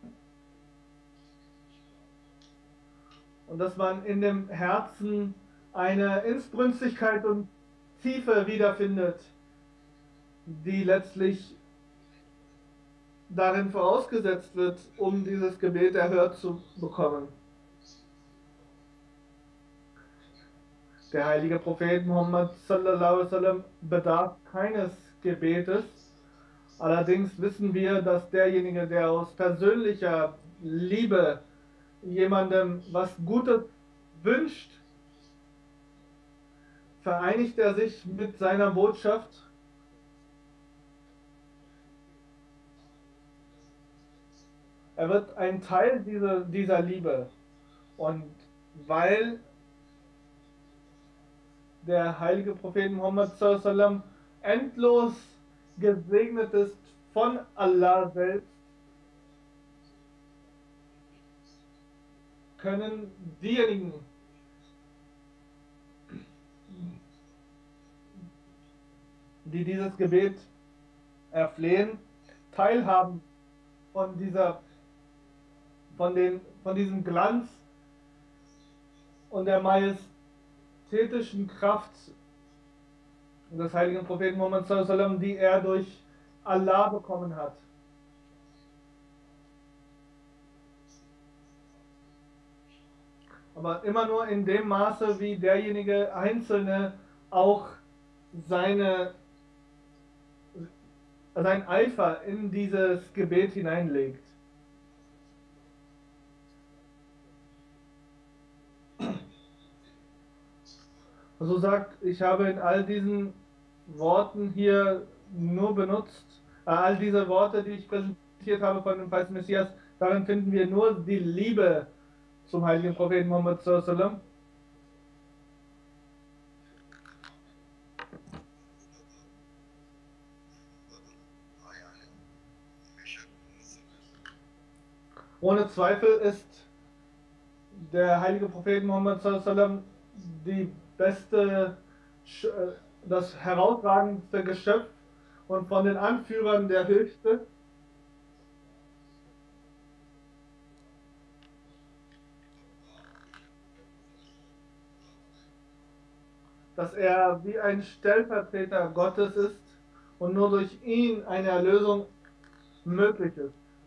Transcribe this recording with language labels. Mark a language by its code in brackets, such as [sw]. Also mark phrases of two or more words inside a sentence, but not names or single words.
[de] Und dass man in dem Herzen eine Inbrünstigkeit und Tiefe wiederfindet, die letztlich darin vorausgesetzt wird, um dieses Gebet erhört zu bekommen. Der heilige Prophet Muhammad [ar] صلى الله عليه وسلم [de] bedarf keines Gebetes. Allerdings wissen wir, dass derjenige, der aus persönlicher Liebe jemandem was Gutes wünscht, vereinigt er sich mit seiner Botschaft. Er wird ein Teil dieser Liebe. Und weil der heilige Prophet Muhammad [ar] صلى الله عليه وسلم [de] endlos gesegnet ist von Allah selbst, können diejenigen, die dieses Gebet erflehen, teilhaben von diesem Glanz und der majestätischen Kraft des heiligen Propheten Muhammad [ar] صلى الله عليه وسلم, [de] die er durch Allah bekommen hat. Aber immer nur in dem Maße, wie derjenige Einzelne auch seinen Eifer in dieses Gebet hineinlegt. So sagt, ich habe in all diesen Worten hier nur benutzt, all diese Worte, die ich präsentiert habe von dem falschen Messias, darin finden wir nur die Liebe zum heiligen Propheten Muhammad [ar] صلى الله عليه وسلم. [de] Ohne Zweifel ist der heilige Prophet Muhammad [ar] صلى الله عليه وسلم [de] die beste, das herausragendste Geschöpf und von den Anführern der höchste. Dass er wie ein Stellvertreter Gottes ist und nur durch ihn eine Erlösung möglich ist.